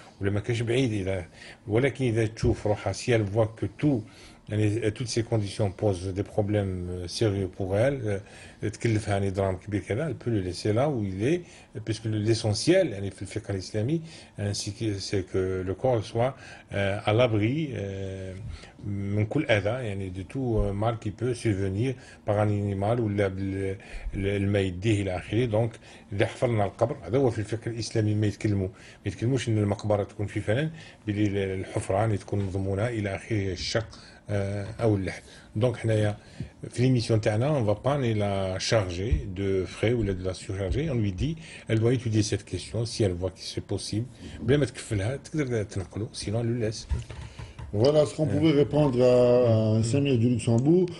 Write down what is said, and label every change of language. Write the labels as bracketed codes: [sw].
[ar] ولا ما كاش بعيد ولكن إذا تشوف روحها, [fr] si elle voit que toutes ces conditions posent des problèmes sérieux pour elle, [ar] تكلفها يعني درهم كبير كذا, [fr] elle peut le laisser là où il est, puisque l'essentiel [ar] يعني في الفقه الإسلامي [fr] c'est que le corps soit à l'abri [ar] من كل أذى, [fr] يعني de tout mal qui peut survenir par un animal [ar] ولا الما يديه إلى آخره. donc إذا حفرنا القبر, هذا هو في الفقه الإسلامي ما يتكلموش إن المقبرة تكون في فنان, بلي الحفرة تكون مضمونة إلى آخره, الشق أو اللحد. [fr] donc [ar] حنايا في [fr] l'émission [ar] تاعنا [fr] on va pas la charger de frais ou de la surcharger, on lui dit elle doit étudier cette question, si elle voit que c'est possible [ar] بلا ما تكفلها تقدر تنقله, [fr] sinon elle le laisse. Voilà ce qu'on pouvait répondre à un Samir du Luxembourg.